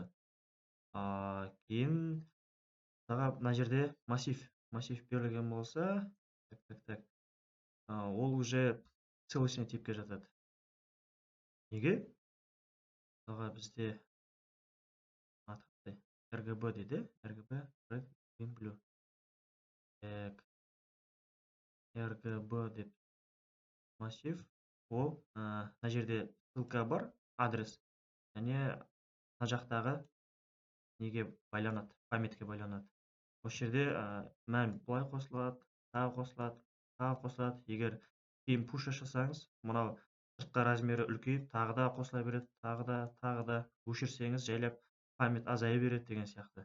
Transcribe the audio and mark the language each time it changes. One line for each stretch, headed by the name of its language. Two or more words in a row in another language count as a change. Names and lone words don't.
Kazakh: Кейін мына жерде массив берілген болса, ол
Russian: уже целостный
Kazakh: типке жатады. Неге? Бізде RGB дейді,
English: RGB red, green, blue.
Kazakh: RGB деп массив, ол мына жерде ссылка бар, адрес, және мына жақтағы неге байланады, памятке байланады. Осы жерде мән бұлай қосылады, тағы қосылады. Егер кейін пуш жасасаңыз, мынау сыртқы размері үлкейіп, тағы да қосыла береді, тағы да өшірсеңіз жайлап память азая береді деген сияқты.